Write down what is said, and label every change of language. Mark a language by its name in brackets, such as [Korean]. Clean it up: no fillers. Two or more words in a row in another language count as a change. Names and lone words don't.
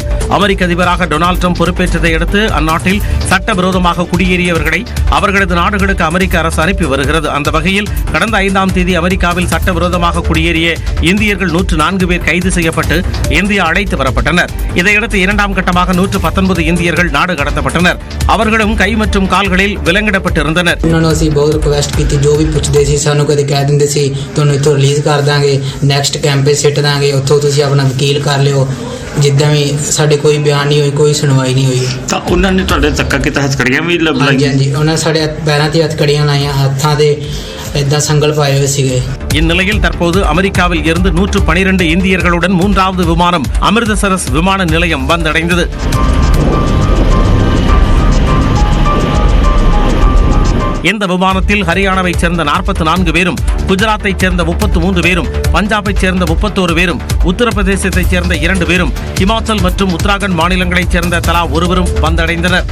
[Tamil] அமெரிக்க அதிபராக டொனால்டு டிரம்ப் பொறுப்பேற்றதை அடுத்து அந்நாட்டில் சட்டவிரோதமாக குடியேறியவர்களை அவர்களது நாடுகளுக்கு அமெரிக்க அரசு அனுப்பி வருகிறது. அந்த வகையில் கடந்த 5ஆம் தேதி அமெரிக்காவில் சட்டவிரோதமாக குடியேறிய இந்தியர்கள் 104 பேர் கைது செய்யப்பட்டு இந்தியா அழைத்து வரப்பட்டனர். இதையடுத்து 2ஆம் கட்டமாக 119 இந்தியர்கள் நாடு கடத்தப்பட்டனர். அவர்களும் கை மற்றும் கால்களில் விலங்கிடப்பட்டிருந்தனர். [Punjabi] ਸਾਨੂੰ ਕਦੇ ਕਹਿ ਦਿੰਦੇ ਸੀ ਤੁਹਾਨੂੰ ਇੱਥੋਂ ਰਿਲੀਜ਼ ਕਰ ਦਾਂਗੇ, [English] next camp [Punjabi] 'ਤੇ ਸਿੱਟ ਦਾਂਗੇ, ਉੱਥੋਂ ਤੁਸੀਂ ਆਪਣਾ ਵਕੀਲ ਕਰ ਲਿਓ। ਜਿੱਦਾਂ ਵੀ ਸਾਡੇ ਕੋਈ ਬਿਆਨ ਨਹੀਂ ਹੋਈ, ਕੋਈ ਸੁਣਵਾਈ ਨਹੀਂ ਹੋਈ। ਤਾਂ ਉਹਨਾਂ ਨੇ ਤੁਹਾਡੇ ਧੱਕਾ ਕੀਤਾ, ਹੱਥਕੜੀਆਂ ਵੀ ਲਾਈਆਂ? ਹਾਂਜੀ, ਉਹਨਾਂ ਸਾਡੇ ਪੈਰਾਂ 'ਤੇ ਹੱਥਕੜੀਆਂ ਲਾਈਆਂ, ਹੱਥਾਂ 'ਤੇ ਇਦਾਂ ਸੰਗਲ ਪਾਏ ਹੋਏ ਸੀਗੇ। [Tamil] இந்நிலையில் தற்போது அமெரிக்காவில் இருந்து 112 இந்தியர்களுடன் 3வது விமானம் அமிர்தசரஸ் விமான நிலையம் வந்தடைந்தது. இந்த விமானத்தில் ஹரியானாவைச் சேர்ந்த 44 பேரும், குஜராத்தைச் சேர்ந்த 33 பேரும், பஞ்சாபைச் சேர்ந்த 31 பேரும், உத்தரப்பிரதேசத்தைச் சேர்ந்த 2 பேரும், ஹிமாச்சல் மற்றும் உத்தராகண்ட் மாநிலங்களைச் சேர்ந்த தலா ஒருவரும் வந்தடைந்தனர்.